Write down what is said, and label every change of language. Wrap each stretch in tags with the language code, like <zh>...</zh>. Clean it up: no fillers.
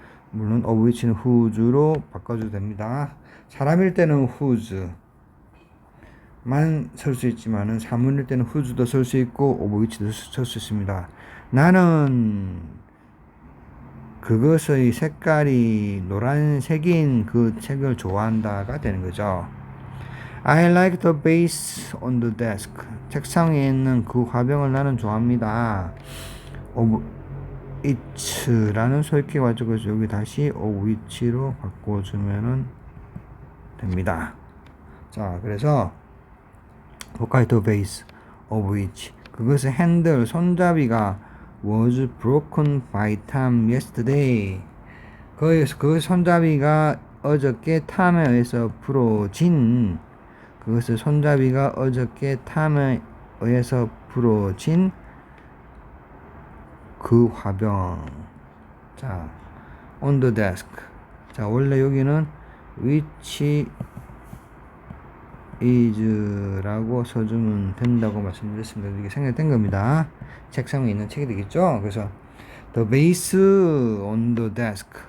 <ko>물론 of which는 whose로 바꿔줘도 됩니다. 사람일 때는 whose만 쓸 수 있지만은 사물일 때는 whose도 쓸 수 있고 of which도 쓸 수 있습니다. 나는 그것의 색깔이 노란색인 그 책을 좋아한다가 되는 거죠.</ko> <en>I like the vase on the desk.</en> <ko>책상 위에 있는 그 화병을 나는 좋아합니다.</ko> <en>of it</en> <ko>라는 소유격이 가지고 여기 다시 of which로 바꿔주면 됩니다. 자, 그래서 볼까요?</ko> <en>The vase of which</en> <ko>그것의 핸들 손잡이가</ko> <en>was broken by Tom yesterday.</en> <ko>그 손잡이가 어저께 탐에 의해서 부러진 그것의 손잡이가 어저께 탐에 의해서 부러진 그 화병. 자,</ko> <en>on the desk.</en> <ko>자, 원래 여기는</ko> <en>which is</en> <ko>라고 써주면 된다고 말씀드렸습니다. 이게 생략된 겁니다. 책상 위에 있는 책이 되겠죠? 그래서</ko> <en>the vase on the desk.</en>